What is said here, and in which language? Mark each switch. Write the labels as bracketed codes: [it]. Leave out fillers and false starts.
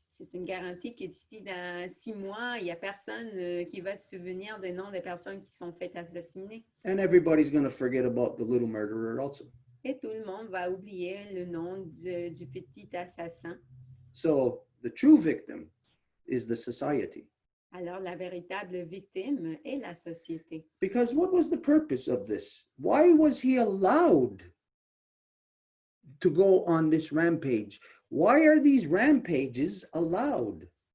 [fr] C'est une garantie que d'ici dans 6 mois, il n'y a personne qui va se souvenir des noms des personnes qui sont faites assassiner. [en] And everybody's going to forget about the little murderer also. [fr] Et tout le monde va oublier le nom du petit assassin. [en] So the true victim is the society. [fr] Alors, la véritable victime est la société. [en] Because what was the purpose of this? Why was he allowed to go on this rampage? Why are these rampages allowed?